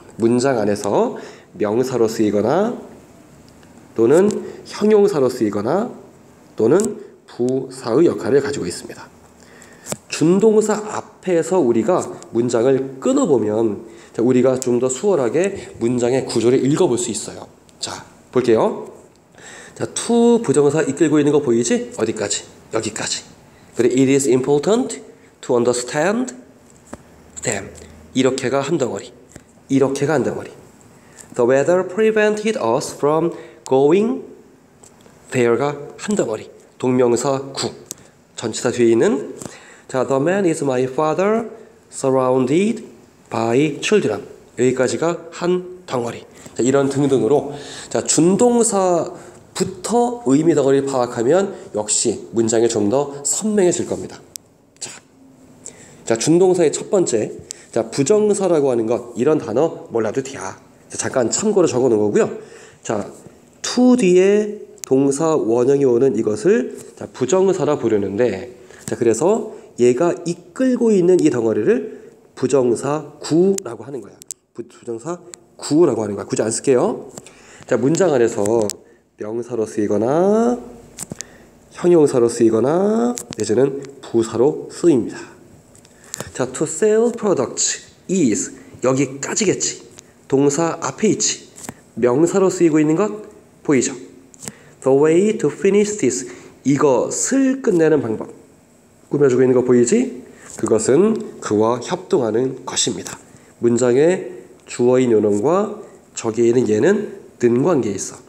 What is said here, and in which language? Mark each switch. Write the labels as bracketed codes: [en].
[ko] 문장 안에서 명사로 쓰이거나 또는 형용사로 쓰이거나 또는 부사의 역할을 가지고 있습니다. 준동사 앞에서 우리가 문장을 끊어보면 우리가 좀 더 수월하게 문장의 구조를 읽어볼 수 있어요. 자, 볼게요. 자, to 부정사 이끌고 있는 거 보이지? 어디까지? 여기까지. 그리고 [en] it is important to understand them. [ko] 이렇게가 한 덩어리. 이렇게가 한 덩어리. [en] The weather prevented us from going there가 [ko] 한 덩어리. 동명사 구. 전치사 뒤에 있는 자, [en] the man is my father surrounded by children. [ko] 여기까지가 한 덩어리. 자, 이런 등등으로 자, 준동사부터 의미 덩어리를 파악하면 역시 문장이 좀 더 선명해질 겁니다. 자, 준동사의 첫 번째. 자, 부정사라고 하는 것 이런 단어 몰라도 돼요. 잠깐 참고로 적어 놓은 거고요. 자, to 뒤에 동사 원형이 오는 이것을 자, 부정사라 부르는데 자, 그래서 얘가 이끌고 있는 이 덩어리를 부정사 구라고 하는 거야. 부정사 구라고 하는 거야. 굳이 안 쓸게요. 자, 문장 안에서 명사로 쓰이거나 형용사로 쓰이거나 내지는 부사로 쓰입니다. 자, [en] to sell products is [ko] 여기까지겠지. 동사 앞에 있지. 명사로 쓰이고 있는 것 보이죠? [en] The way to finish this [ko] 이것을 끝내는 방법 꾸며주고 있는 거 보이지? 그것은 그와 협동하는 것입니다. 문장의 주어인 요놈과 적에 있는 얘는 는 관계에 있어.